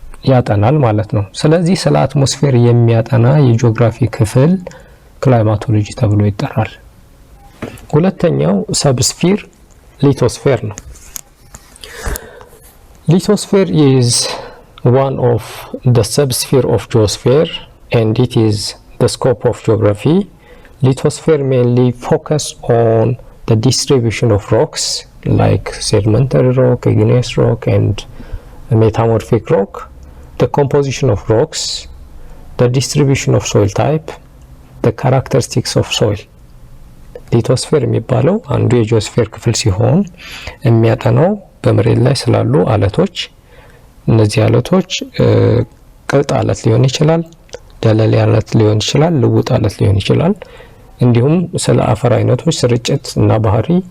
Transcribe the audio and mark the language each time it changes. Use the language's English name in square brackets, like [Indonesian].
[Amharic] ያጠናል ማለት ነው። ስለዚህ ስለ አትሞስፌር የሚያጠና የጂኦግራፊ ክፍል ክላይማቶሎጂ ተብሎ ይጠራል። ሁለተኛው ሰብስፌር ሊቶስፌር ነው። ሊቶስፌር [English] is one of the subsphere of geosphere, and it is the scope of geography. Lithosphere mainly focus on the distribution of rocks like sedimentary rock, igneous rock, and metamorphic rock, the composition of rocks, the distribution of soil type, the characteristics of soil. [Amharic] ሊቶስፌር የሚባለው አንዱ የጂኦስፌር ክፍል ሲሆን የሚያጠናው በመሬት ላይ ስላሉ አለቶች፣ እነዚህ አለቶች ቅልጥ አለት ሊሆን ይችላል፣ ደለል አለት ሊሆን ይችላል፣ ልውጥ አለት ሊሆን ይችላል። እንዲሁም ስለ አፈር አይነቶች ስርጭት እና ባህሪ